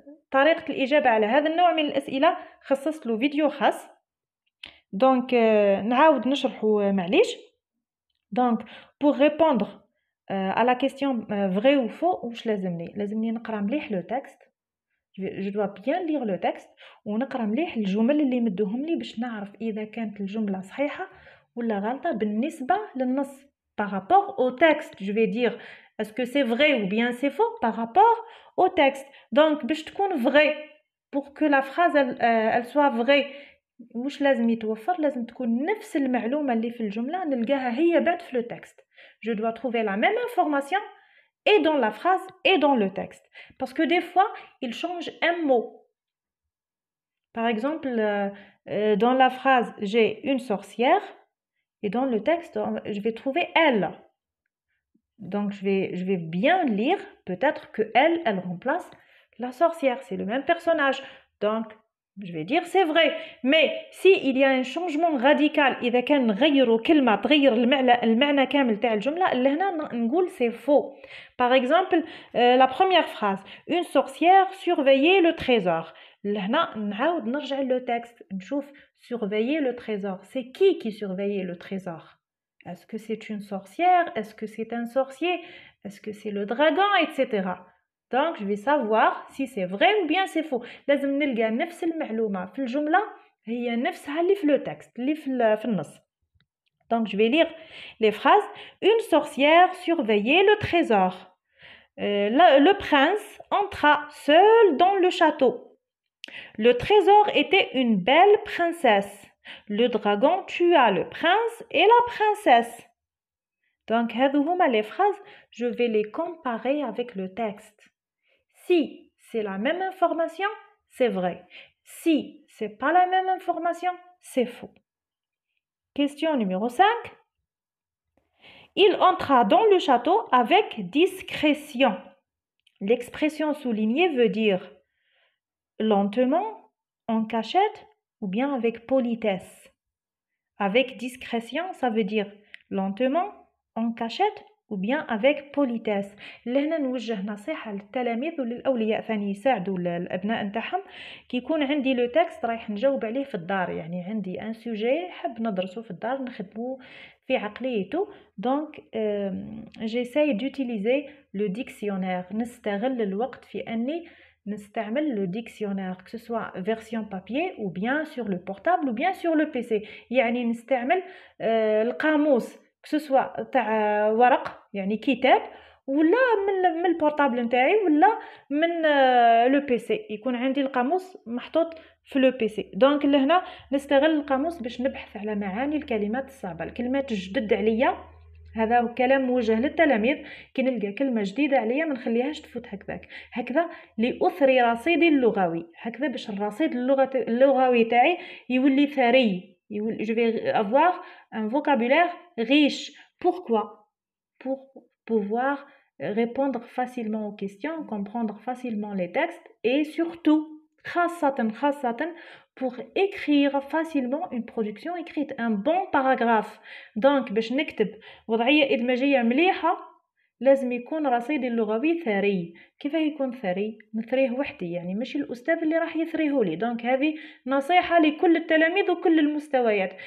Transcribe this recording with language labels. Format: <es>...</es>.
<ar>طريقة الإجابة على هذا النوع من الأسئلة خصصت له فيديو خاص. دونك نعاود نشرحه معليش.</ar> <fr>Donc, pour répondre à la question vrai ou faux,</fr> <ar>واش لازمني نقرا مليح لو تكست.</ar> <fr>Je dois bien lire le texte</fr> <ar>ونقرا مليح الجمل اللي مدوهم لي باش نعرف إذا كانت الجملة صحيحة ولا غلطة بالنسبة للنص.</ar> <fr>Par rapport au texte, je vais dire est-ce que c'est vrai ou bien c'est faux par rapport au texte.</fr> <ar>Donc, باش تكون vrai,</ar> <fr>pour que la phrase elle soit vraie,</fr> <ar>واش لازم يتوفر؟ لازم تكون نفس المعلومة اللي في الجملة نلقاها هي بعد في le texte.</ar> <fr>Je dois trouver la même information et dans la phrase et dans le texte. Parce que des fois, il change un mot. Par exemple, dans la phrase, j'ai une sorcière et dans le texte, je vais trouver elle. Donc, je vais bien lire, peut-être que elle remplace la sorcière. C'est le même personnage. Donc, je vais dire c'est vrai. Mais s'il y a un changement radical,</fr> <ar>إذا كان نغيروا كلمة تغير المعنى كامل تاع الجملة لهنا نقول</ar> <fr>c'est faux. Par exemple, la première phrase, une sorcière surveillait le trésor.</fr> <ar>لهنا نعاود نرجع le texte نشوف</ar> <fr>surveiller le trésor. C'est qui surveillait le trésor? Est-ce que c'est une sorcière? Est-ce que c'est un sorcier? Est-ce que c'est le dragon? Etc. Donc, je vais savoir si c'est vrai ou bien c'est faux.</fr> <ar>لازم نلقى نفس المعلومة في الجملة هي نفسها اللي في le texte اللي في النص.</ar> <fr>Donc, je vais lire les phrases. Une sorcière surveillait le trésor. Le prince entra seul dans le château. Le trésor était une belle princesse. Le dragon tua le prince et la princesse. Donc, les phrases, je vais les comparer avec le texte. Si c'est la même information, c'est vrai. Si c'est pas la même information, c'est faux. Question numéro 5. Il entra dans le château avec discrétion. L'expression soulignée veut dire lentement, en cachette ou bien avec politesse. Avec discrétion, ça veut dire lentement, en cachette ou bien avec politesse.</fr> <ar>لهنا نوجه نصيحة للتلاميذ وللأولياء ثاني يساعدوا الأبناء نتاعهم كي يكون عندي لو تكست رايح نجاوب عليه في الدار. يعني عندي ان سوجي حب ندرسه في الدار نخدمه في عقليته.</ar> <fr>دونك j'essaie d'utiliser le dictionnaire.</fr> <ar>نستغل الوقت في أني نستعمل</ar> <fr>le dictionnaire que ce soit version papier ou bien sur le portable ou bien sur le PC.</fr> <ar>يعني نستعمل القاموس</ar> <fr>que ce soit</fr> <ar>تاع ورق يعني كتاب ولا من البورتابل نتاعي ولا من لو بي سي يكون عندي القاموس محطوط في لو بي سي. دونك لهنا نستغل القاموس باش نبحث على معاني الكلمات الصعبه الكلمات الجدد عليا. هذا كلام موجه للتلاميذ كي نلقى كلمه جديده عليا ما نخليهاش تفوت هكذا لأثري رصيدي اللغوي هكذا باش الرصيد اللغوي تاعي يولي ثري.</ar> <fr>Je vais avoir un vocabulaire riche. Pourquoi? Pour pouvoir répondre facilement aux questions, comprendre facilement les textes et surtout, خاصة pour écrire facilement une production écrite, un bon paragraphe.</fr> <ar>Donc, باش نكتب وضعية إدماجية مليحة لازم يكون رصيدي اللغوي ثري. كيف يكون ثري؟ نثريه وحدي يعني مش الأستاذ اللي راح يثريه لي. دونك هذه نصيحة لكل التلاميذ وكل المستويات.</ar>